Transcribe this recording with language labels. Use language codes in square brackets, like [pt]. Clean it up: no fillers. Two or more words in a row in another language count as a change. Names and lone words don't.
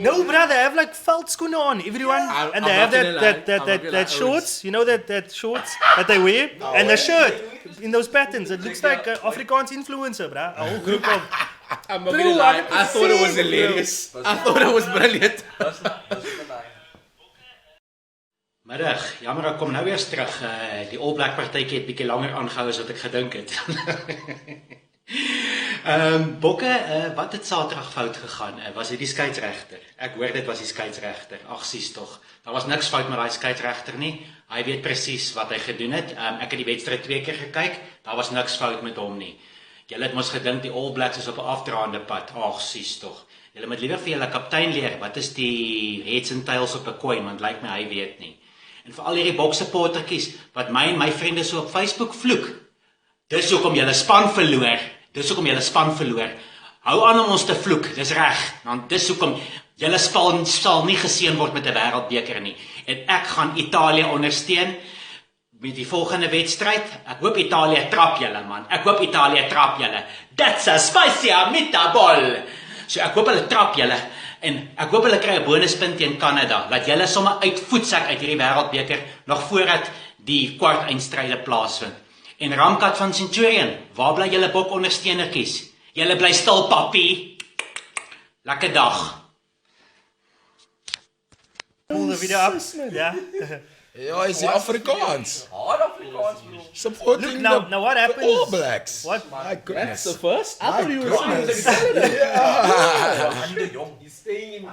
[en] No, bro, they have like veldskoene on, everyone, and they have that shorts, you know that shorts that they wear, and the shirt in those patterns. It looks like Afrikaans influencer, bro. A whole group of. I'm not gonna lie, I thought it was 100%, hilarious. I thought it was brilliant. That's the [af] Middag, jammer ek kom nou weer terug. Die All Black partytjie het bietjie langer aangehou as wat ek gedink het. Bokke, wat het Saterdag fout gegaan? Was dit die skeieregter? Ek hoor dit was die skeieregter. Ag sies tog. Daar was niks fout met daai skeieregter nie. Hy weet presies wat hy gedoen het. Ek het die wedstryd 2 keer gekyk. Daar was niks fout met hom nie. Julle het mos gedink die All Blacks is op 'n afdraande pad. Ag sies tog. Julle moet liewer vir julle kaptein leer. Wat is die [en] heads and tails [af] op 'n coin? Want lyk my hy weet nie. En vir al hierdie boksupportertjies wat my en my vriende so op Facebook vloek. Dis hoekom julle span verloor. Dis hoekom julle span verloor. Hou aan om ons te vloek, dis reg. Want dis hoekom julle span sal nie geseën word met 'n wêreldbeker nie. En ek gaan Italië ondersteun met die volgende wedstryd. Ek hoop Italië trap julle, man. Ek hoop Italië trap julle. [en] That's a spicy meatball. [af] So ek hoop hulle trap julle. En ek hoop hulle kry 'n bonuspunt teen Kanada. Laat julle sommer uit voetsak uit hierdie wêreldbeker nog voordat die kwartfinale plaasvind. En Ramkat van Centurion, waar bly julle bok ondersteunertjies? Julle bly stil, papi. Lekker dag. [en] Pull the video up. Yeah. Yeah, is it Afrikaans? hard Afrikaans, bro. Supporting Look now the what happens? All Blacks. What? My goodness. That's the first? I thought you were goodness. [af] Hande jong. [en] he's staying in